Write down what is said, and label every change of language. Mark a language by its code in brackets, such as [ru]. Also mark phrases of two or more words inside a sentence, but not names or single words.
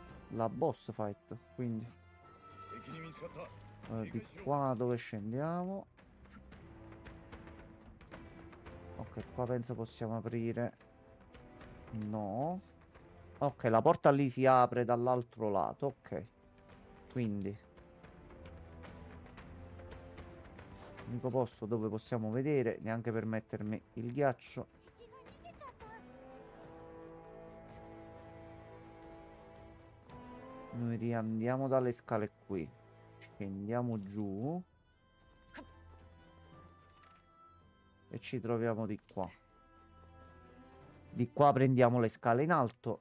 [it] la [en] boss fight, [it] quindi [ja] 敵に見つかった [it] di qua dove scendiamo. Ok, qua penso possiamo aprire. No. Ok, la porta lì si apre dall'altro lato. Ok. Quindi l'unico posto dove possiamo vedere, neanche per mettermi il ghiaccio. [ja] 敵が逃げちゃった。 [it] Noi riandiamo dalle scale qui. Scendiamo giù. E ci troviamo di qua. Di qua prendiamo le scale in alto.